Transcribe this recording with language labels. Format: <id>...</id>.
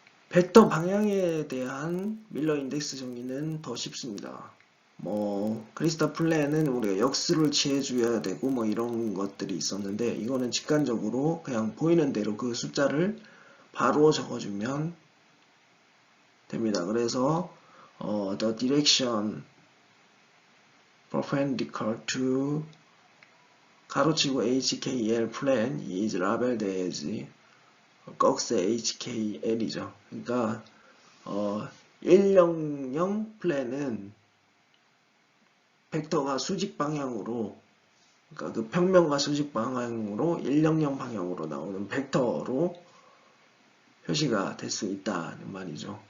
<ko>벡터 방향에 대한 밀러 인덱스 정의는 더 쉽습니다. 크리스탈 플레인은 우리가 역수를 취해줘야 되고 이런 것들이 있었는데, 이거는 직관적으로 그냥 보이는 대로 그 숫자를 바로 적어주면 됩니다. 그래서</ko> <en>the direction perpendicular to</en> <ko>가로치고</ko> <en>HKL plane is labeled as</en> <ko>꺽쇠</ko> <en>HKL이죠.</en> <ko>그러니까 100 플랜은 벡터가 수직 방향으로, 그러니까 그 평면과 수직 방향으로 100 방향으로 나오는 벡터로 표시가 될 수 있다는 말이죠.</ko>